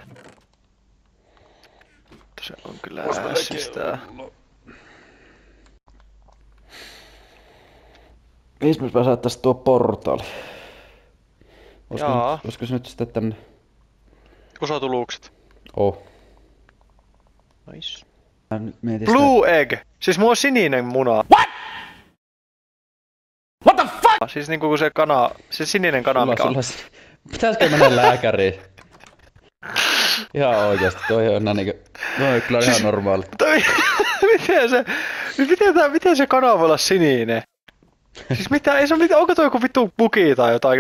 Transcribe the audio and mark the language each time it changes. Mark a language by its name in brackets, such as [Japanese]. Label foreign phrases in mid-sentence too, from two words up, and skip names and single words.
[Finnish] Se on kyllä ässistä. Mihin me pääsäättäis tuo portaali? Jaa. Olisiko se nyt sitten tänne? Usatuluukset. [English] Oh. Nice. Blue egg! [Finnish] Siis mulla on sininen muna. [English] What the fuck? [Finnish] Siis niinku kun se kana, se sininen kana mikä on. Pitäisikö mennä lääkäriin? Ihan oikeesti, toi on niinku... Toi on kyllä siis, ihan normaali. Miten se kana voi olla sininen? Siis mitä, ei se ole mitään, onko toi joku vittu bugi tai jotain?